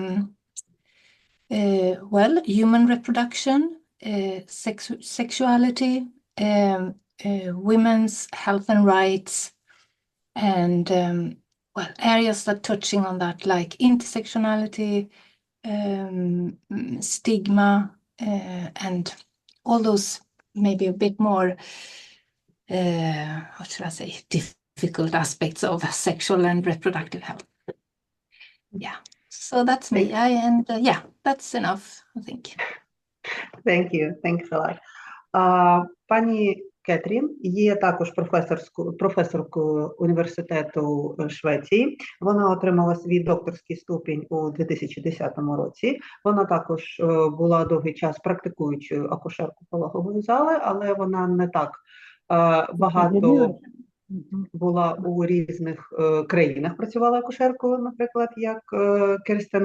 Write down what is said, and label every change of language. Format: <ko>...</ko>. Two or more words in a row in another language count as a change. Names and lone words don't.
<en>human reproduction, sexuality, women's health and rights, and areas that touching on that, like intersectionality, stigma, and all those maybe a bit more, what should I say, difficult aspects of sexual and reproductive health. Yeah, so that's me. That's enough, I think. Thank you. Thanks a lot.</en> <uk>Пані Кетрін є також професоркою університету Швеції. Вона отримала свій докторський ступінь у 2010 році. Вона також була довгий час практикуючою акушеркою пологової зали, але вона не так багато була у різних країнах, працювала акушеркою, наприклад, як Керстен.</uk>